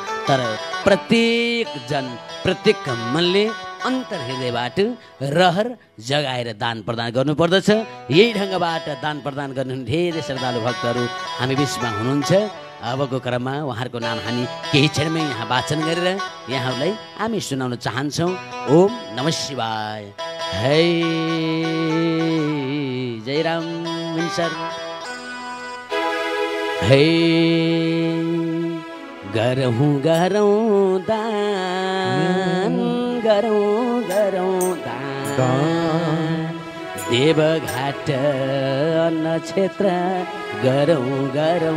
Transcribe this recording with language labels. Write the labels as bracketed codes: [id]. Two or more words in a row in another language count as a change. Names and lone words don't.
[ne] तर प्रत्येक जन, प्रत्येक मनले अन्तर हृदयबाट रहर जगाएर दान प्रदान गर्नुपर्दछ। यही ढङ्गबाट दान प्रदान गर्ने धेरै श्रद्धालु भक्तहरू हामी बिचमा हुनुहुन्छ। अबको क्रममा उहाँहरूको नाम हामी केही क्षणमै यहाँ वाचन गरेर यहाँहरूलाई हामी सुनाउन चाहन्छौँ। [sa] ओम नमः शिवाय। [ne] है जय राम सर। है गरौँ गरौँ दान, गरौँ गरौँ दान, देवघाट अन्न क्षेत्र गरौँ गरौँ